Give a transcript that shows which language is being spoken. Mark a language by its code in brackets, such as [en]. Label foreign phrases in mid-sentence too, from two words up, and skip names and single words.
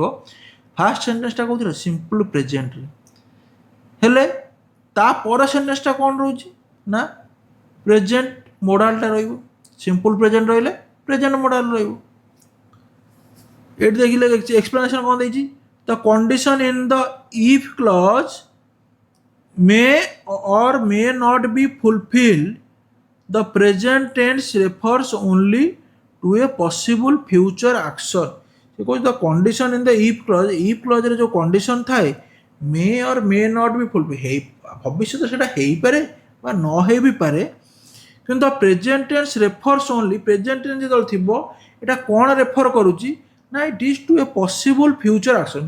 [or] ଫାଷ୍ଟ ସେଣ୍ଟେନ୍ସଟା କହୁଥିଲା ସିମ୍ପଲ୍ ପ୍ରେଜେଣ୍ଟରେ, ହେଲେ ତାପର ସେଣ୍ଟେନ୍ସଟା କ'ଣ ରହୁଛି ନା ପ୍ରେଜେଣ୍ଟ ମୋଡାଲଟା ରହିବ। [en] simple present [or] ରହିଲେ [en] present modal [or] ରହିବ। ଏଠି ଦେଖିଲେ ଏକ୍ସପ୍ଲାନେସନ୍ କ'ଣ ଦେଇଛି? [en] the condition in the if clause may or may not be fulfilled. The present tense refers only to a possible future action. [or] ସେ କହୁଛି [en] the condition in the if clause, [or] ଇଫ୍ କ୍ଲଜ୍ରେ ଯେଉଁ କଣ୍ଡିସନ୍ ଥାଏ [en] may or may not be fulfil, [or] ଭବିଷ୍ୟତ ସେଇଟା ହେଇପାରେ ବା ନ ହେଇ ବି ପାରେ, କିନ୍ତୁ [en] the present tense refers only, present tense [or] ଯେତେବେଳେ ଥିବ ଏଇଟା କ'ଣ ରେଫର୍ କରୁଛି ନା [en] it is to a possible future action.